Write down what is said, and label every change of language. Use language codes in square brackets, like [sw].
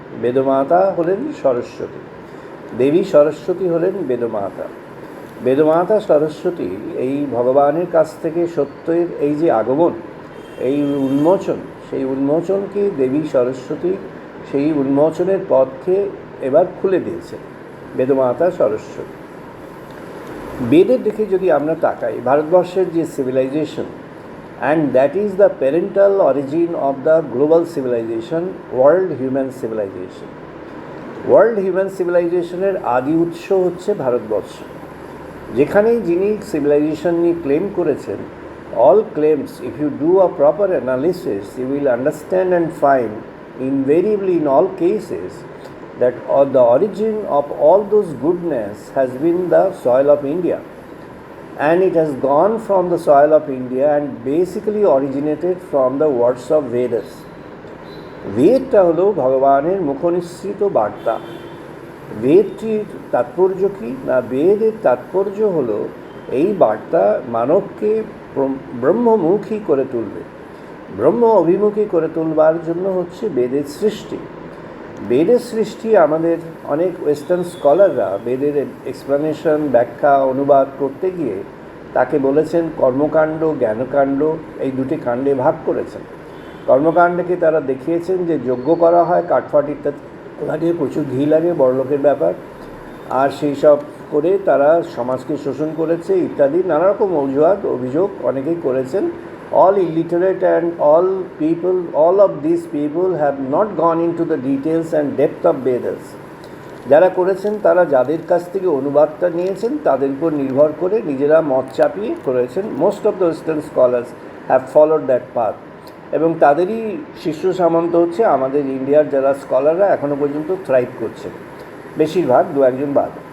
[bn] বেদমাতা হলেন সরস্বতী, দেবী সরস্বতী হলেন বেদমাতা। বেদমাতা সরস্বতী এই ভগবানের কাছ থেকে সত্যের এই যে আগমন, এই উন্মোচন, সেই উন্মোচনকে দেবী সরস্বতী সেই উন্মোচনের পথকে এবার খুলে দিয়েছে বেদমাতা সরস্বতী। বেদের দিকে যদি আমরা তাকাই, ভারতবর্ষের যে civilisation, [en] and that is the parental origin of the global civilization, world human civilization. [bn] World human civilization এর আদি উৎস হচ্ছে ভারতবর্ষ। যেখানেই যিনি সিভিলাইজেশন নিয়ে ক্লেম করেছেন, [en] all claims, if you do a proper analysis, you will understand and find invariably in all cases that the origin of all those goodness has been the soil of India. And it has gone from the soil of India and basically originated from the words of Vedas. [bn] বেদটা হলো ভগবানের মুখনিসৃত বার্তা। বেদটির তাৎপর্য কি না, বেদের তাৎপর্য হলো এই বার্তা মানবকে ব্রহ্মমুখী করে তুলবে, ব্রহ্ম অভিমুখী করে তুলবার জন্য হচ্ছে বেদের সৃষ্টি। বেদের সৃষ্টি আমাদের অনেক ওয়েস্টার্ন স্কলাররা বেদের এক্সপ্লানেশন, ব্যাখ্যা, অনুবাদ করতে গিয়ে তাকে বলেছেন কর্মকাণ্ড, জ্ঞানকাণ্ড, এই দুটি কাণ্ডে ভাগ করেছেন। কর্মকাণ্ডকে তারা দেখিয়েছেন যে যজ্ঞ করা হয়, কাঠফাট ইত্যাদি লাগে, প্রচুর ঘি লাগে, বড়লোকের ব্যাপার, আর সেই সব করে তারা সমাজকে শোষণ করেছে ইত্যাদি নানা রকম অভিযোগ অনেকেই করেছেন। [en] All illiterate and all of these people have not gone into the details and depth of Vedas. [bn] যারা করেছেন তারা যাদের কাছ থেকে অনুবাদটা নিয়েছেন তাদের উপর নির্ভর করে নিজেরা মত চাপিয়ে করেছেন। [en] most of the western scholars have followed that path, [bn] এবং তাদেরই শিষ্য সামন্ত হচ্ছে আমাদের ইন্ডিয়ার যারা স্কলাররা এখনও পর্যন্ত থ্রাইভ করছে, বেশিরভাগ দু একজন বাদ।